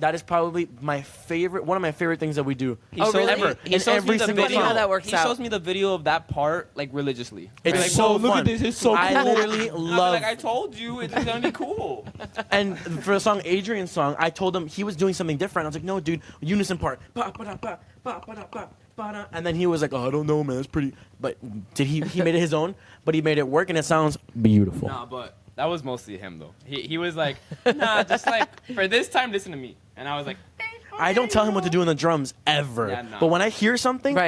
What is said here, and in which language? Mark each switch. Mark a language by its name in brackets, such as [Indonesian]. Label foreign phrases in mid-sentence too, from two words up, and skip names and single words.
[English] That is probably one of my favorite things that we do. Oh, really? Ever. He In shows me every the single video. Funny how song. that works He out. shows me the video of that part like religiously. It's Be like, so "Whoa, look fun. at this, it's so cool." I literally I'll be love. like, I told you, it's gonna be cool. And for the song Adrian's song, I told him he was doing something different. I was like, no, dude, unison part. Pa, pa, da, pa, pa, pa, da, pa, pa, da. And then he was like, oh, I don't know, man. It's pretty. But he made it his own, but he made it work, and it sounds beautiful. Nah, but that was mostly him though. He was like, nah, just like for this time, listen to me. And I was like, I don't tell him what to do on the drums ever. Yeah, no. But when I hear something, Right.